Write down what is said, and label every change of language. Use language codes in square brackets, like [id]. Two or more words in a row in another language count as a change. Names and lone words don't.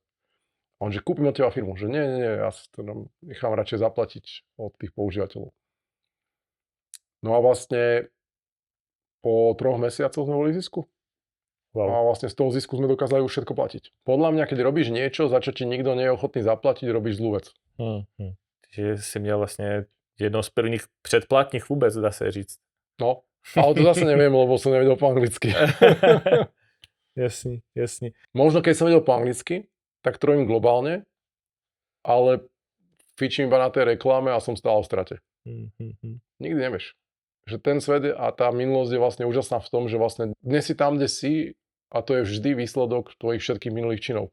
[sk] A on, že kúpim od teba firmu, že nie, ja si to nechám radšej zaplatiť od tých používateľov. No a vlastne po 3 mesiacoch sme boli v zisku. Wow. A vlastne z toho zisku sme dokázali už všetko platiť. Podľa mňa, keď robíš niečo, za čo ti nikto nie je ochotný zaplatiť, robíš zlú vec. [cs] Takže si měl vlastně jednou z prvních předplatních vůbec, dá se říct. [sk] No, ale to zase neviem, lebo som nevedel po anglicky. [cs] Jasný. [sk] Možno keď som vedel po anglicky, tak trojím globálne, ale fičím iba na tej reklame a som stále v strate. Nikdy nevieš. Že ten svet a tá minulosť je vlastne úžasná v tom, že vlastne dnes si tam, kde si a to je vždy výsledok tvojich všetkých minulých činov.